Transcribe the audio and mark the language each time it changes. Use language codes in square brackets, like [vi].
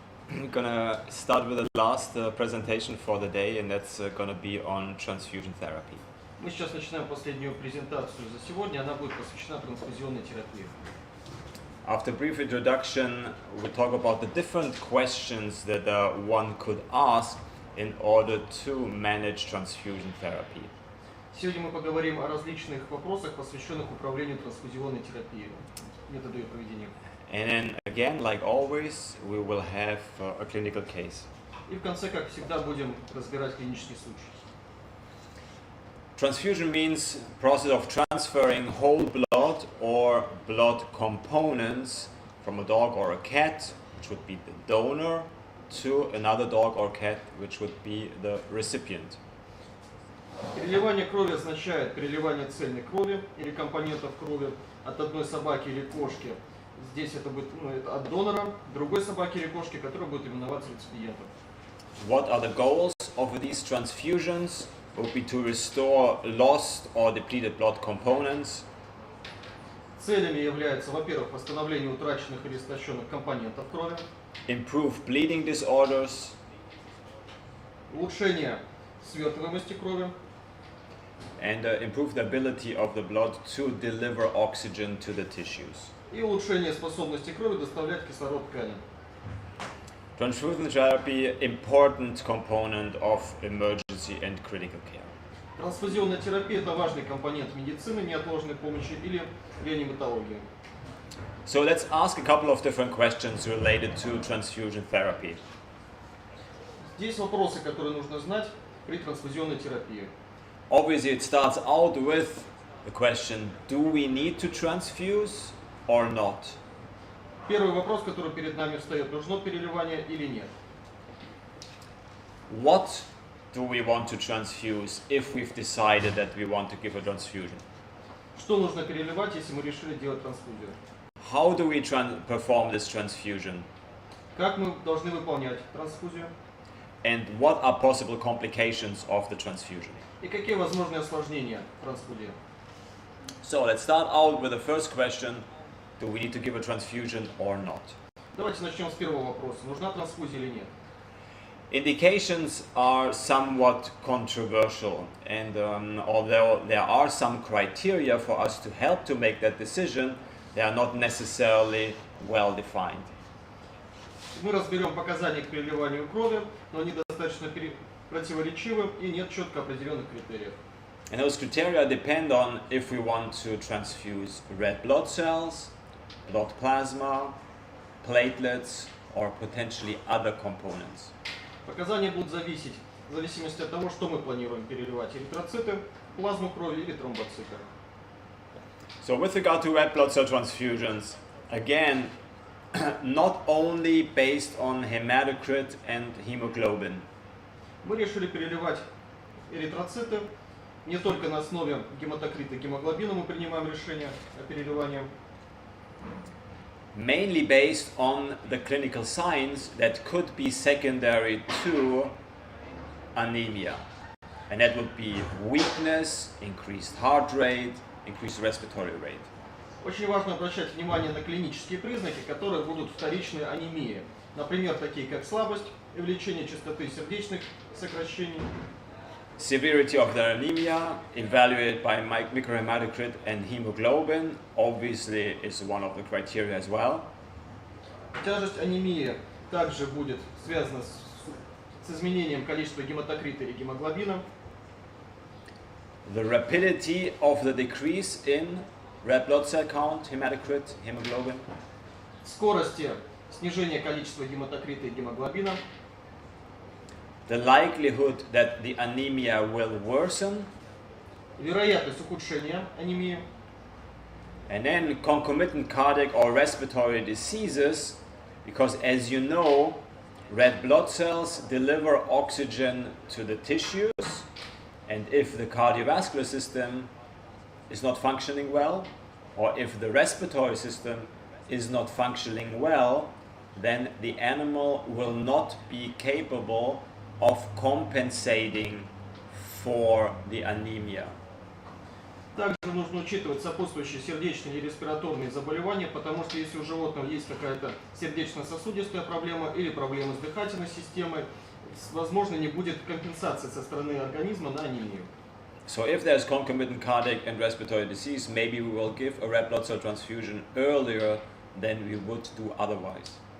[en] We're gonna start with the last presentation for the day, and that's gonna be on transfusion therapy. [ru] Мы сейчас начинаем последнюю презентацию за сегодня. Она будет посвящена трансфузионной терапии. [en] After brief introduction, we'll talk about the different questions that one could ask in order to manage transfusion therapy. [ru] Сегодня мы поговорим о различных вопросах, посвященных управлению трансфузионной терапией, методу ее проведения. [en] And then again, like always, we will have a clinical case. [ru] И в конце, как всегда, будем разбирать клинический случай. [en] Transfusion means process of transferring whole blood or blood components from a dog or a cat, which would be the donor, to another dog or cat, which would be the recipient. [ru] Переливание крови означает переливание цельной крови или компонентов крови от одной собаки или кошки. Здесь это будет это от донора, другой собаки или кошки, которая будет именоваться реципиентом. [en] What are the goals of these transfusions? Would be to restore lost or depleted blood components. [ru] Целями является, во-первых, восстановление утраченных или истощенных компонентов крови, [en] Improve bleeding disorders, [ru] улучшение свертываемости крови, [en] and improve the ability of the blood to deliver oxygen to the tissues. [ru] и улучшение способности крови доставлять кислород тканям. [en] Transfusion therapy, important component of emergency and critical care. [ru] Трансфузионная терапия – это важный компонент медицины, неотложной помощи или реаниматологии. [en] So let's ask a couple of different questions related to transfusion therapy. [ru] Здесь вопросы, которые нужно знать при трансфузионной терапии. [en] Obviously, it starts out with the question, do we need to transfuse or not? [ru] Первый вопрос, который перед нами встает, нужно переливание или нет. [en] What do we want to transfuse if we've decided that we want to give a transfusion? [ru] Что нужно переливать, если мы решили делать трансфузию? [en] How do we perform this transfusion? [ru] Как мы должны выполнять трансфузию? [en] And what are possible complications of the transfusion? [ru] И какие возможные осложнения трансфузии? [en] So let's start out with the first question. Do we need to give a transfusion or not? [ru] Давайте начнем с первого вопроса. Нужна трансфузия или нет? [en] Indications are somewhat controversial, and although there are some criteria for us to help to make that decision, they are not necessarily well defined. [ru] Мы разберем показания к переливанию крови, но они достаточно противоречивы и нет четко определенных критериев. [en] And those criteria depend on if we want to transfuse red blood cells, blood plasma, platelets, or potentially other components. [ru] Показания будут зависеть в зависимости от того, что мы планируем переливать: эритроциты, плазму крови или тромбоциты. [en] So with regard to red blood cell transfusions, again, not only based on hematocrit and hemoglobin. [ru] Мы решили переливать эритроциты не только на основе гематокрита и гемоглобина, мы принимаем решение о переливании. [en] Mainly based on the clinical signs that could be secondary to anemia. And that would be weakness, increased heart rate, increased respiratory rate. [ru] Очень важно обращать внимание на клинические признаки, которые будут вторичной анемии. Например, такие как слабость, увеличение частоты сердечных сокращений. [en] Severity of the anemia, evaluated by microhematocrit and hemoglobin, obviously is one of the criteria as well. [ru] Тяжесть анемии также будет связана с изменением количества гематокрита и гемоглобина. [en] The rapidity of the decrease in red blood cell count, hematocrit, hemoglobin, [ru] скорости снижения количества гематокрита и гемоглобина, [en] the likelihood that the anemia will worsen, [ru] вероятность ухудшения анемии, [en] and then concomitant cardiac or respiratory diseases, because as you know, red blood cells deliver oxygen to the tissues, and if the cardiovascular system is not functioning well, or if the respiratory system is not functioning well, then the animal will not be capable of compensating for the anemia. [ru] Также нужно учитывать сопутствующие сердечные или респираторные заболевания, потому что если у животного есть какая-то сердечно-сосудистая проблема или проблема с дыхательной системой, возможно, не будет компенсации со стороны организма на анемию. [en] So if there's concomitant cardiac and respiratory disease, maybe we will give a red blood cell transfusion earlier than we would do otherwise.